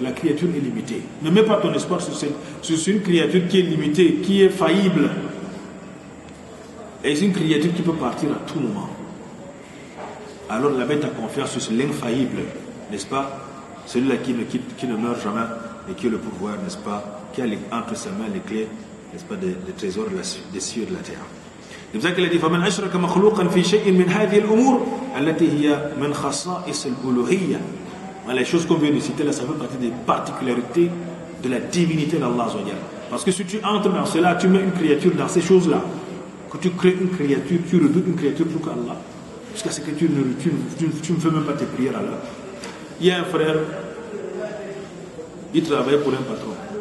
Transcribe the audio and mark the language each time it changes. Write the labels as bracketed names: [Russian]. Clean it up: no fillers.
[French] La créature est limitée. Ne mets pas ton espoir sur une créature qui est limitée, qui est faillible. Et c'est une créature qui peut partir à tout moment. alors là mets ta confiance sur l'infaillible, n'est-ce pas? Celui-là qui ne meurt jamais et qui est le pouvoir, n'est-ce pas? Qui a entre ses mains les clés, n'est-ce pas, des trésors des cieux de la terre. C'est pour ça qu'il a dit [Arabic] فَمَنْ أَشْرَكَ مَخْلُوقًا فِي شَيْءٍ مِنْ هَذِهِ الْأُمُورِ التي هي من خصائص الألوهية. [French] Les choses qu'on vient de citer là, ça fait partie des particularités de la divinité d'Allah. Parce que si tu entres dans cela, tu mets une créature dans ces choses-là. Que tu crées une créature, tu redoutes une créature plus qu'Allah. Jusqu'à ce que tu ne fais même pas tes prières à l'heure. Il y a un frère, il travaille pour un patron.